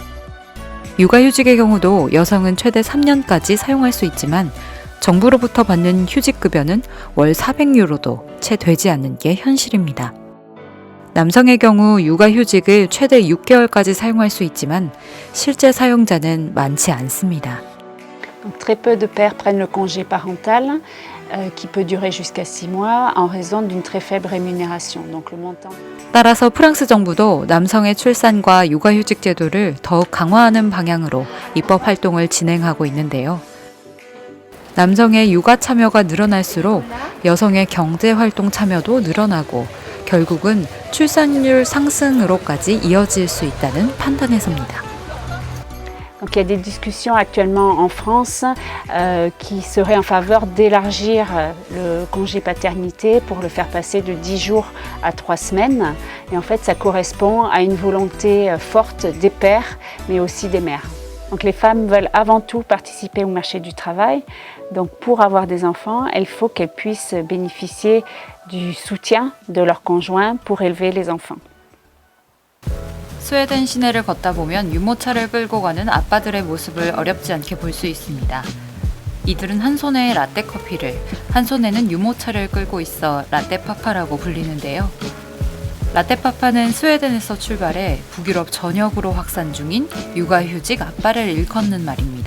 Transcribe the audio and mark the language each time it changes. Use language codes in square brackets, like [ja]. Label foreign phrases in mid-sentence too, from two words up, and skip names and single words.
[ko] 육아휴직의 경우도 여성은 최대 3년까지 사용할 수 있지만 정부로부터 받는 휴직급여는 월 400유로도 채 되지 않는 게 현실입니다. 남성의 경우 육아휴직을 최대 6개월까지 사용할 수 있지만 실제 사용자는 많지 않습니다. [fr] Donc, très peu de pères prennent le congé parental qui peut durer jusqu'à 6 mois en raison d'une très faible rémunération. Donc, le montant. [ko] 따라서 프랑스 정부도 남성의 출산과 육아휴직 제도를 더욱 강화하는 방향으로 입법 활동을 진행하고 있는데요. 남성의 육아 참여가 늘어날수록 여성의 경제 활동 참여도 늘어나고 결국은 출산율 상승으로까지 이어질 수 있다는 판단에서입니다. [fr] Donc il y a des discussions actuellement en France qui seraient en faveur d'élargir le congé paternité pour le faire passer de 10 jours à 3 semaines. Et en fait, ça correspond à une volonté forte des pères, mais aussi des mères. Donc les femmes veulent avant tout participer au marché du travail. Donc pour avoir des enfants, il faut qu'elles puissent bénéficier du soutien de leur conjoint pour élever les enfants. [ko] 스웨덴 시내를 걷다 보면 유모차를 끌고 가는 아빠들의 모습을 어렵지 않게 볼 수 있습니다. 이들은 한 손에 라떼 커피를, 한 손에는 유모차를 끌고 있어 라떼파파라고 불리는데요. 라떼파파는 스웨덴에서 출발해 북유럽 전역으로 확산 중인 육아휴직 아빠를 일컫는 말입니다.